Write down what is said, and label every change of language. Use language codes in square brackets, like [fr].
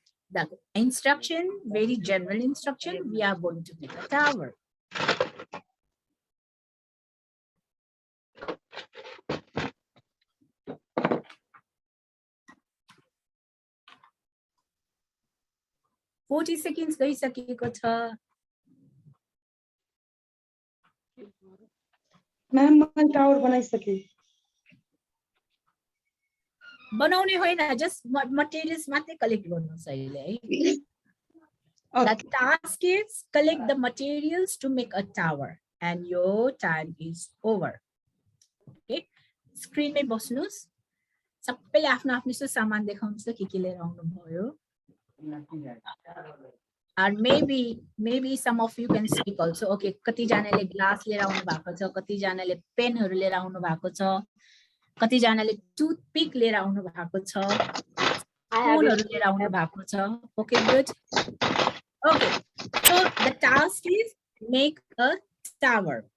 [en] the instruction very general instruction we are going to make a tower 40 seconds [ne] गइसकेको छ ma'am मैले tower बनाइसकेँ। बनाउने होइन, जस्ट मटेरियल्स मात्रै कलेक्ट गर्नुहोस् अहिले है। [en] The task is collect the materials to make a tower and your time is over. [ne] Okay, screen में बस्नुहोस्, सबैले आफ्नो आफ्नो सामान देखाउनुहोस् के लिएर आउनु भयो। [en] And maybe some of you can speak also. [ne] Okay, कति जनाले ग्लास लिएर आउनु भएको छ, कति जनाले पेनहरु लिएर आउनु भएको छ, कति जनाले टूथपिक लिएर आउनु भएको छ, स्पुनहरु लिएर आउनु भएको छ। [en] Okay, good. Okay, so the task is make a tower.